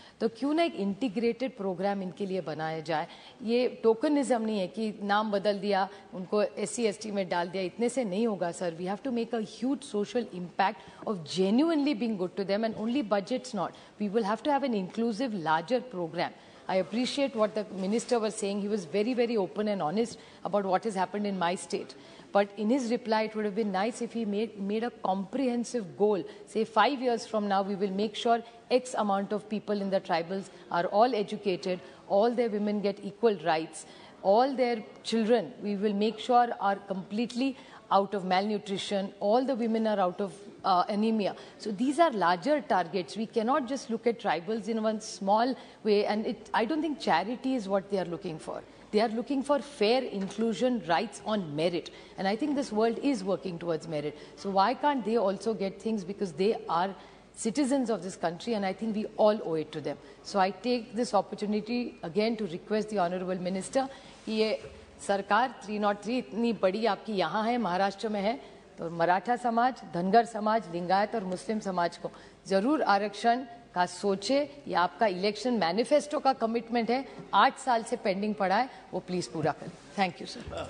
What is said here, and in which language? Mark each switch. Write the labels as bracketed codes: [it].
[hi] तो क्यों ना एक इंटीग्रेटेड प्रोग्राम इनके लिए बनाया जाए। ये टोकनिज्म नहीं है कि नाम बदल दिया, उनको SC ST में डाल दिया, इतने से नहीं होगा sir. [en] We have to make a huge social impact of genuinely being good to them, and only budgets not, we will have to have an inclusive larger programme. I appreciate what the minister was saying. He was very, very open and honest about what has happened in my state. But in his reply, it would have been nice if he made a comprehensive goal. Say 5 years from now, we will make sure X amount of people in the tribals are all educated, all their women get equal rights, all their children, we will make sure are completely out of malnutrition, all the women are out of anemia. So these are larger targets. We cannot just look at tribals in one small way, and I don't think charity is what they are looking for. They are looking for fair inclusion, rights on merit, and I think this world is working towards merit. So why can't they also get things, because they are citizens of this country, and I think we all owe it to them. So I take this opportunity again to request the Honourable Minister, [hi] ये सरकार 303 इतनी बड़ी आपकी यहाँ है, महाराष्ट्र में है, तो मराठा समाज, धनगर समाज, लिंगायत और मुस्लिम समाज को जरूर आरक्षण का सोचे। ये आपका इलेक्शन मैनिफेस्टो का कमिटमेंट है, 8 साल से पेंडिंग पड़ा है, वो प्लीज पूरा करें। Thank you sir.